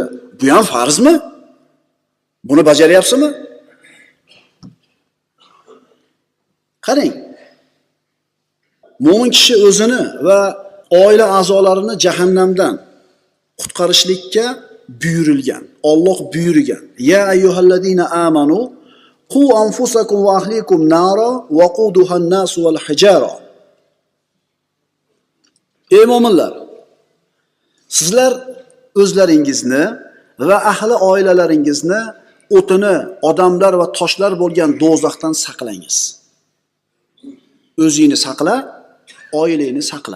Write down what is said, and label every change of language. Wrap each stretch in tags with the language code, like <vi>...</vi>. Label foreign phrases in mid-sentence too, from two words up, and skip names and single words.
<uz>Bu ham farzmi? Buni bajaryapsizmi? Qarang. Mo'min kishi o'zini va oila a'zolarini jahannamdan qutqarishlikka buyurilgan. Alloh buyurgan.</uz> <ar>يا أيها الذين آمنوا قوا أنفسكم وأهليكم نارا وقودها الناس والحجارة.</ar> <uz>Ey mo'minlar, sizlar o'zlaringizni va ahli oilalaringizni o'tini, odamlar va toshlar bo'lgan do'zaxdan saqlangiz. O'zingni saqla, oilangni saqla.</uz>